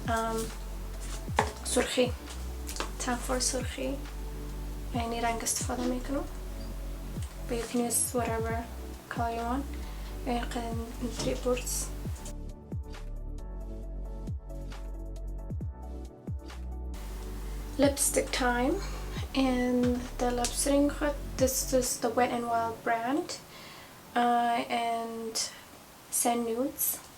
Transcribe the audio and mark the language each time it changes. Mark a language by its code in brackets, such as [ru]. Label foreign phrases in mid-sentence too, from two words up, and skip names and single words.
[en] سرخی time for [fa] سرخی یعنی رنگ استفاده میکنم [en] but you can use whatever color you want in 3 parts. Lipstick time and the lipstick this is the Wet n Wild brand and Sand Nudes.